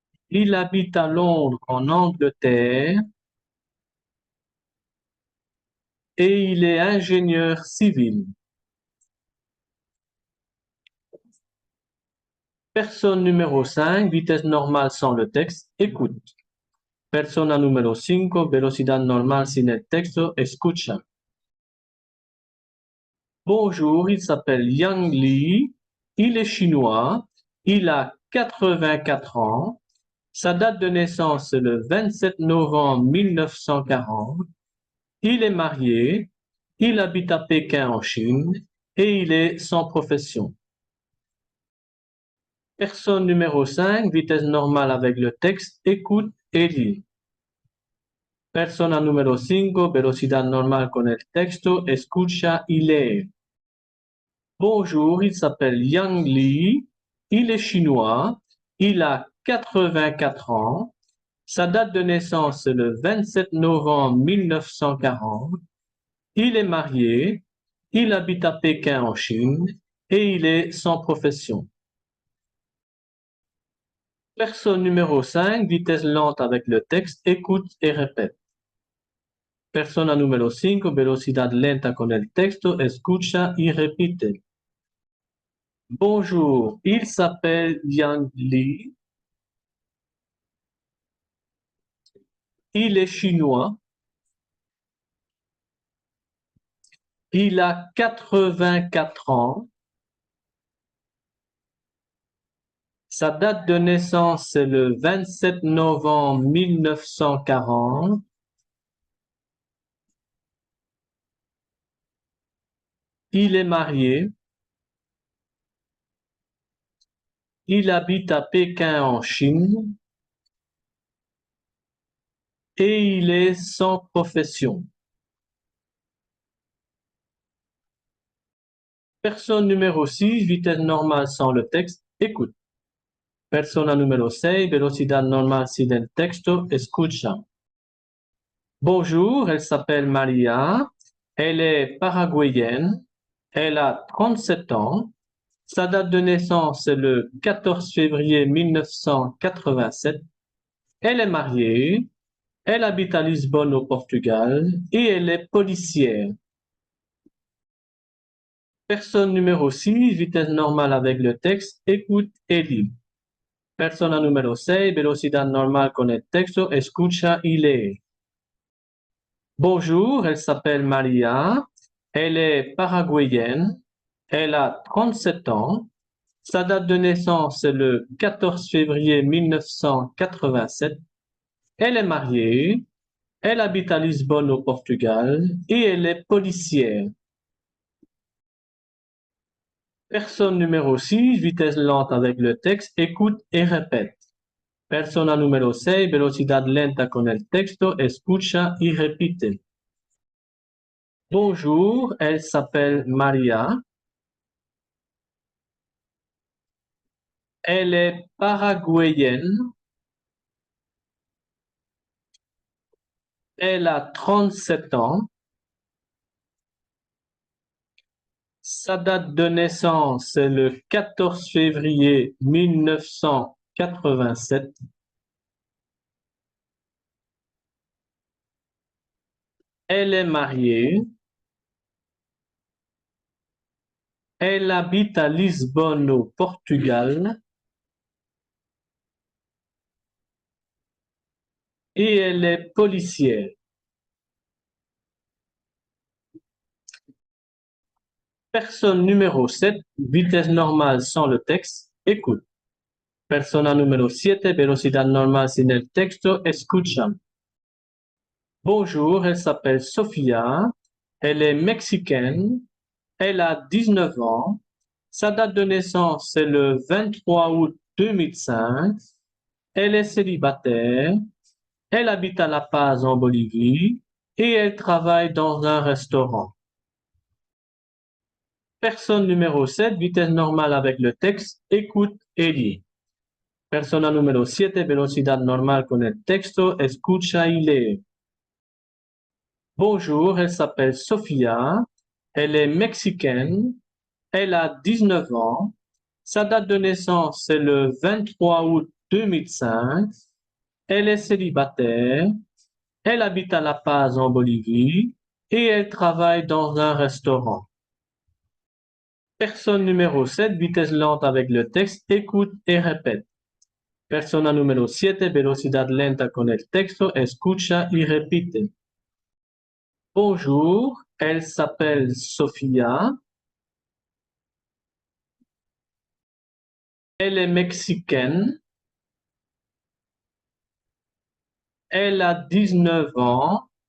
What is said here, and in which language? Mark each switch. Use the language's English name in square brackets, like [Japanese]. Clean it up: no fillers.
[French] Il habite à Londres en Angleterre et il est ingénieur civil. Personne numéro 5, vitesse normale sans le texte, écoute. [Spanish] Persona número 5, velocidad normal sin el texto, escucha. [French] Bonjour, il s'appelle Yang Li, il est chinois, il a 84 ans, sa date de naissance est le 27 novembre 1940, il est marié, il habite à Pékin en Chine et il est sans profession. Personne numéro 5, vitesse normale avec le texte, écoute et lit. [Spanish] Persona número 5, velocidad normal con el texto, escucha y lee. [French] Bonjour, il s'appelle Yang Li, il est chinois, il a 84 ans, sa date de naissance est le 27 novembre 1940, il est marié, il habite à Pékin en Chine et il est sans profession. Personne numéro 5, vitesse lente avec le texte, écoute et répète. [Spanish] Persona número 5, velocidad lenta con el texto, escucha y repite. [French] Bonjour, il s'appelle Yang Li. Il est chinois. Il a 84 ans. Sa date de naissance est le 27 novembre 1940. Il est marié. Il habite à Pékin en Chine. Et il est sans profession. Personne numéro 6, vitesse normale sans le texte, écoute. [Spanish] Persona número 6, velocidad normal sin el texto, escucha. [French] Bonjour, elle s'appelle Maria, elle est paraguayenne, elle a 37 ans, Sa date de naissance est le 14 février 1987. Elle est mariée. Elle habite à Lisbonne au Portugal et elle est policière. Personne numéro 6, vitesse normale avec le texte, écoute et lit. [Spanish] Persona número 6, velocidad normal con el texto, escucha y lee. [French] Bonjour, elle s'appelle Maria. Elle est paraguayenne. Elle a 37 ans. Sa date de naissance est le 14 février 1987. Elle est mariée. Elle habite à Lisbonne au Portugal et elle est policière. Personne numéro 6, vitesse lente avec le texte, écoute et répète. [Spanish] Persona número 6, velocidad lenta con el texto, escucha y repite. [French] Bonjour, elle s'appelle Maria. Elle est paraguayenne. Elle a 37 ans. Sa date de naissance est le 14 février 1987. Elle est mariée. Elle habite à Lisbonne au Portugal et elle est policière. Personne numéro 7, vitesse normale sans le texte, écoute. [Spanish] Persona número 7, velocidad normal sin el texto, escucha. [French] Bonjour, elle s'appelle Sofia. Elle est mexicaine. Elle a 19 ans. Sa date de naissance est le 23 août 2005. Elle est célibataire. Elle habite à La Paz en Bolivie et elle travaille dans un restaurant. Personne numéro 7, vitesse normale avec le texte, écoute et lit. [Spanish] Persona número 7, velocidad normal con el texto, escucha y lee. [French] Bonjour, elle s'appelle Sofia. Elle est mexicaine. Elle a 19 ans. Sa date de naissance est le 23 août 2005. Elle est célibataire. Elle habite à La Paz en Bolivie et elle travaille dans un restaurant. Personne numéro 7, vitesse lente avec le texte, écoute et répète. [Spanish] Persona número 7, velocidad lenta con el texto, escucha y repite. [French] Bonjour, elle s'appelle Sofia. Elle est mexicaine. Elle a 19 ans.